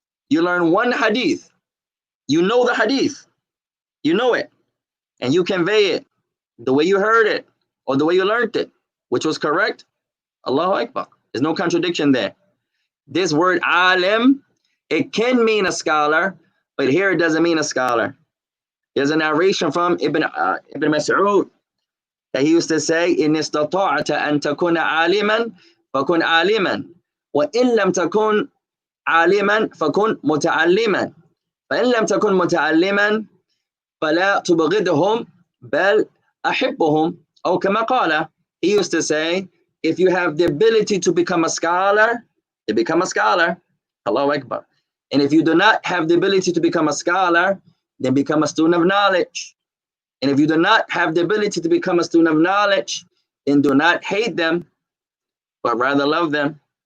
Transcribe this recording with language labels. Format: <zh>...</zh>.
<en>You learn one hadith. You know the hadith. You know it. And you convey it the way you heard it or the way you learned it, which was correct. Allahu Akbar. There's no contradiction there. This word alim, it can mean a scholar, but here it doesn't mean a scholar. There's a narration from Ibn Mas'ud that he used to say,</en> <ar>إِنِ اسْتَطَعْتَ أَن تَكُونَ عَالِمًا فَكُنْ عَالِمًا وَإِن لَمْ تَكُنْ عَالِمًا فَكُنْ مُتَعَلِّمًا فإن لم تكن متعلما فلا تبغضهم بل أحبهم. أو كما قال,</ar> <en>he used to say, if you have the ability to become a scholar, you become a scholar. Allahu Akbar. And if you do not have the ability to become a scholar, then become a student of knowledge. And if you do not have the ability to become a student of knowledge, then do not hate them, but rather love them.</en>